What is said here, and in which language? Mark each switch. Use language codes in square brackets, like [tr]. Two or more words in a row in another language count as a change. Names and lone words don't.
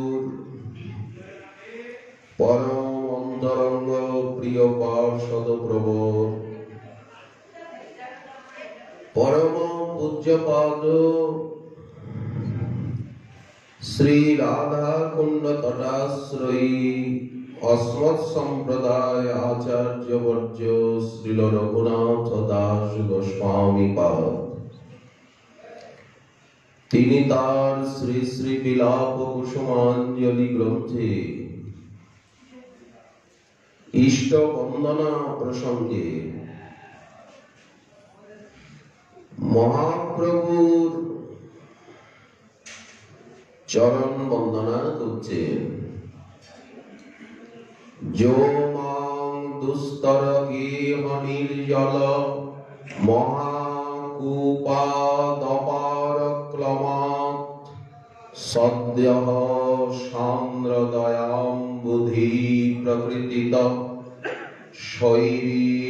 [sa] परम अंतरंग प्रिय पार्षद प्रभु परम पूज्यपाद श्री राधा कुंड तटाश्रयी अस्मत् संप्रदाय आचार्य वर्ज्य श्रील रघुनाथ दास गोस्वामी पाद [bn] তিনি তার শ্রী শ্রী বিলাপ কুসুমাঞ্জলি গ্রন্থে ইষ্ট বন্দনা প্রসঙ্গে মহাপ্রভুর চরণ বন্দনা করছেন। [sa] जो मां दुस्तर गेह निर्जल महाकूपादपारक्लमात् सद्यः सान्द्रदयाम्बुधि प्रकृतितः शैरी